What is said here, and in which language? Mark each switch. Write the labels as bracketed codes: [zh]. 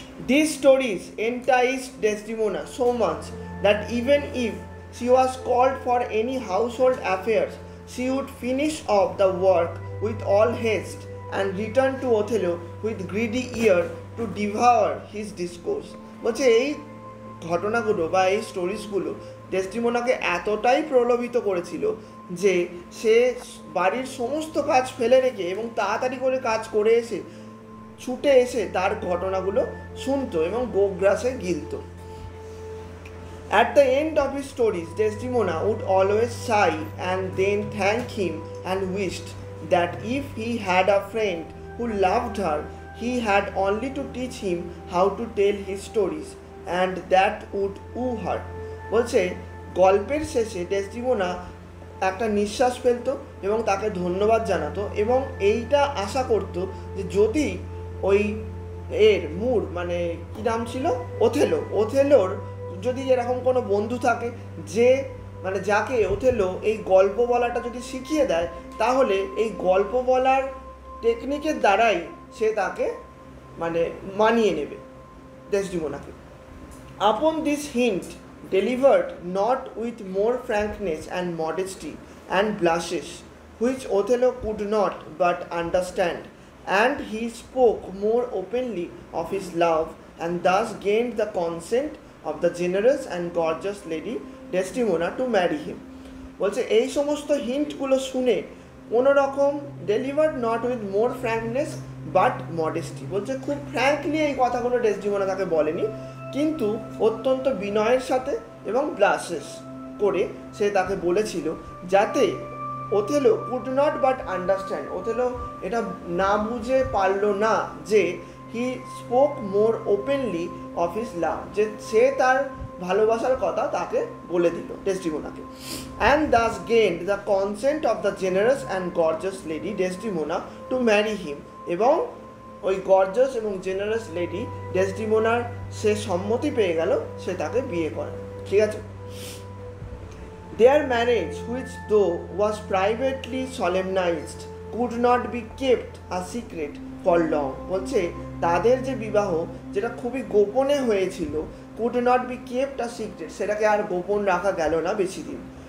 [en] These stories enticed Desdemona so much that even if she was called for any household affairs, she would finish off the work with all haste and return to Othello with greedy ear to devour his discourse. [bn] বলছে এই ঘটনাগুলো বা এই স্টোরিজগুলো ডেসডিমোনাকে এতটাই প্রলোভিত করেছিল যে সে বাড়ির সমস্ত কাজ ফেলে রেখে এবং তাড়াতাড়ি করে কাজ করে এসে ছুটে এসে তার ঘটনাগুলো শুনতো এবং গোগ্রাসে গিলতো। [en] At the end of his stories, Desdemona would always sigh and then thank him and wished that if he had a friend who loved her, he had only to teach him how to tell his stories, and that would woo her. [bn] বলছে গল্পের শেষে Desdemona একটা নিঃশ্বাস ফেলতো এবং তাকে ধন্যবাদ জানাতো এবং এইটা আশা করতো যে যদি ওই এর মানে কী নাম ছিল, ওথেলোর যদি এরকম কোনো বন্ধু থাকে যে মানে যাকে ওথেলো এই গল্প বলাটা যদি শিখিয়ে দেয়, তাহলে এই গল্প বলার টেকনিকের দ্বারাই সে তাকে মানে মানিয়ে নেবে ডেসডিমোনাকে। [en] Upon this hint, delivered not with more frankness and modesty and blushes, which Othello could not but understand, and he spoke more openly of his love, and thus gained the consent of the generous and gorgeous lady Desdemona to marry him. [bn] বলছে এই সমস্ত হিন্টগুলো শুনে কোনো রকম [en] delivered not with more frankness but modesty, [bn] বলছে খুব frankly এই কথাগুলো ডেসডিমোনা তাকে বলেনি, কিন্তু অত্যন্ত বিনয়ের সাথে এবং ব্লাশেস করে সে তাকে বলেছিল যাতে [en] Othello could not but understand, [bn] Othello এটা না বুঝে পারলো না যে [en] he spoke more openly of his love, [bn] যে সে তার ভালোবাসার কথা তাকে বলে দিল ডেসডিমোনাকে। [en] and thus gained the consent of the generous and gorgeous lady Desdemona to marry him, [bn] এবং ওই গর্জাস এবং জেনারাস লেডি ডেসডিমোনার সে সম্মতি পেয়ে গেল, সে তাকে বিয়ে করে। ঠিক আছে। [en] Their marriage, which though was privately solemnized, could not be kept a secret for long. [bn] বলছে তাদের যে বিবাহ, যেটা খুবই গোপনে হয়েছিল, [en] could not be kept a secret, [bn] সেটাকে আর গোপন রাখা গেল না বেশি দিন।